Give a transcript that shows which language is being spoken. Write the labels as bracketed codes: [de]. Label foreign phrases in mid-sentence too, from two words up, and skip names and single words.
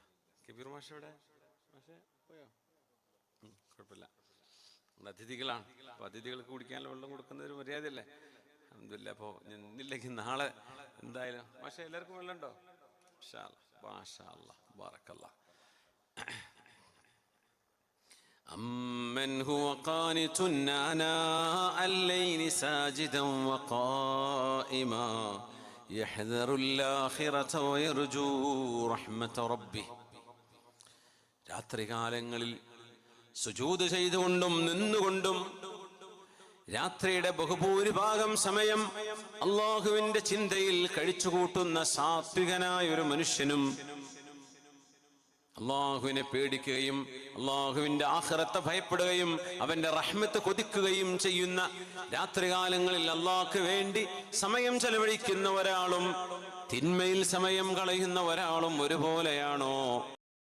[ml] കബീർ മാഷ എവിടെ? മാഷെ പോയോ? കുഴപ്പമില്ല, നമ്മുടെ അതിഥികളാണ്. അപ്പോൾ അതിഥികൾക്ക് കുടിക്കാനുള്ള വെള്ളം കൊടുക്കുന്ന ഒരു മര്യാദയല്ലേ? അൽഹംദുലില്ലാ. അപ്പോൾ ഇന്നില്ലെങ്കിൽ നാളെ എന്തായാലും. മാഷെ എല്ലാവർക്കും വെള്ളം ഉണ്ടോ? [ar] ما شاء الله، بارك الله. أمن هو قانت آناء الليل ساجدا وقائما يحذر الآخرة ويرجو رحمة ربه. [ml] രാത്രികാലങ്ങളിൽ സുജൂദ് ചെയ്തുകൊണ്ടും നിന്നുകൊണ്ടും രാത്രിയുടെ ബഹുഭൂരിഭാഗം സമയം അല്ലാഹുവിന്റെ ചിന്തയിൽ കഴിച്ചുകൂട്ടുന്ന സാത്വികനായ ഒരു മനുഷ്യനും അള്ളാഹുവിനെ പേടിക്കുകയും അള്ളാഹുവിന്റെ ആഖിറത്തെ ഭയപ്പെടുകയും അവന്റെ റഹ്മത്ത് കൊതിക്കുകയും ചെയ്യുന്ന രാത്രികാലങ്ങളിൽ അള്ളാഹ്ക്ക് വേണ്ടി സമയം ചെലവഴിക്കുന്ന ഒരാളും തിന്മയിൽ സമയം കളയുന്ന ഒരാളും ഒരുപോലെയാണോ?